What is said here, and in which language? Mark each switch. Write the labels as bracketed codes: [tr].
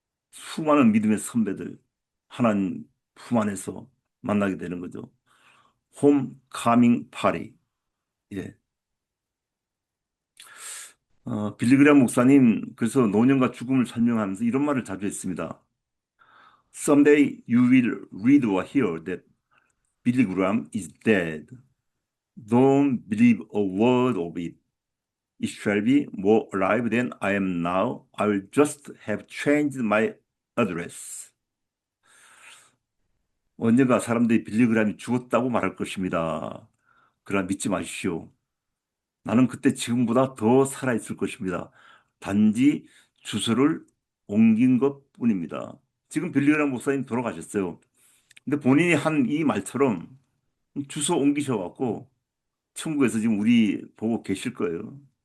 [ko] 수많은 믿음의 선배들 하나님 품 안에서 만나게 되는 거죠. 홈 카밍 파리. 예. 빌리그레암 목사님 그래서 노년과 죽음을 설명하면서 이런 말을 자주 했습니다. [en] Someday you will read or hear that Billy Graham is dead. Don't believe a word of it. It shall be more alive than I am now. I will just have changed my address. [ko] 언젠가 사람들이 빌리그램이 죽었다고 말할 것입니다. 그러나 믿지 마십시오. 나는 그때 지금보다 더 살아있을 것입니다. 단지 주소를 옮긴 것 뿐입니다. 지금 빌리그램 목사님 돌아가셨어요. 근데 본인이 한 이 말처럼 주소 옮기셔갖고 천국에서 지금 우리 보고 계실 거예요.